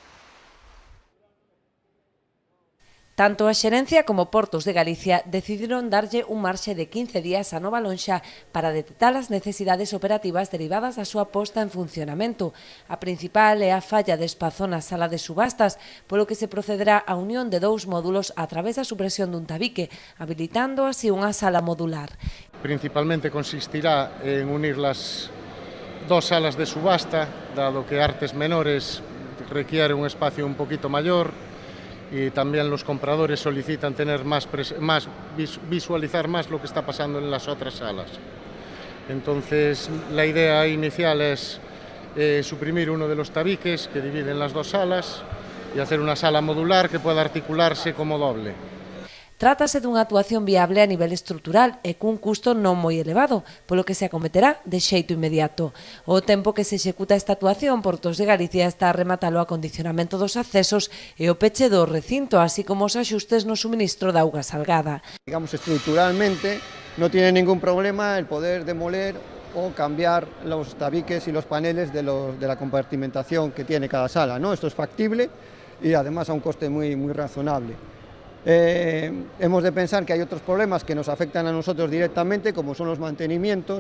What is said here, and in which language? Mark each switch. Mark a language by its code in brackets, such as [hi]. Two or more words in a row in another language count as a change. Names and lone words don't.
[gl] Tanto a Xerencia como Portos de Galicia decidiron darlle un marxe de 15 días á nova lonxa para detectar as necesidades operativas derivadas da súa posta en funcionamento. A principal é a falla de espazo na sala de subastas, polo que se procederá á unión de dous módulos a través da supresión dun tabique, habilitando así unha sala modular. [es] Principalmente consistirá en unir las dos salas de subasta, dado que artes menores requiere un espacio un poquito mayor, y también los compradores solicitan tener visualizar más lo que está pasando en las otras salas. Entonces, la idea inicial es suprimir uno de los tabiques que dividen las dos salas y hacer una sala modular que pueda articularse como doble. [gl] Trátase dunha actuación viable a nivel estrutural e cun custo non moi elevado, polo que se acometerá de xeito inmediato. O tempo que se executa esta actuación, Portos de Galicia está a rematalo o acondicionamento dos accesos e o peche do recinto, así como os axustes no suministro de auga salgada. [es] Digamos, estructuralmente no tiene ningún problema el poder demoler o cambiar los tabiques y los paneles de la compartimentación que tiene cada sala, ¿no? Esto es factible y además a un coste muy razonable. Hemos de pensar que hay otros problemas que nos afectan a nosotros directamente, como son los mantenimientos.